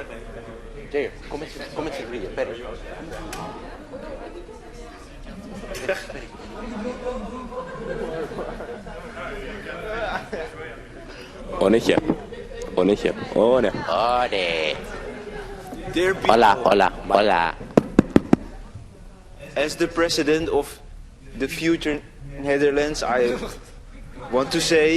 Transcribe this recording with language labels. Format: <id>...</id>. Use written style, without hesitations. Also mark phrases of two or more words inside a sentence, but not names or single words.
<nl>Jair, kom met z'n drieën, Perry. Onetje. Onetje. One. Ode.</nl> <es>Hola, hola, hola.</es> <en>As the president of the future Netherlands, I want to say</en>